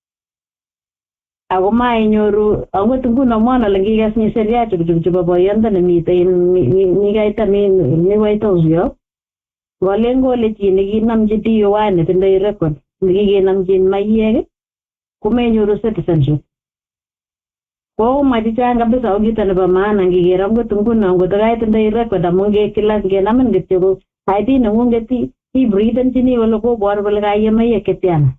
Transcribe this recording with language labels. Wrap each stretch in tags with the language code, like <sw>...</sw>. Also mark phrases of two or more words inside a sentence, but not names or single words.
<kln>ako mainyoru angot nguno mwana lengikas ni sheria chebo boyonda nemite mi kaita mi White House yo Walengo le chi nekinamchi DUI netindoi record nekikenamchin mayek komenyoru citizenship. Ko machichang kabisa ako kito nebo maana ngiker angot nguno ngot kaitindoi record amu kila ngenamin kityo ko ID neng'ung'et ibreathenchini kole kobor kole kaiyem mayek chetiana.</kln>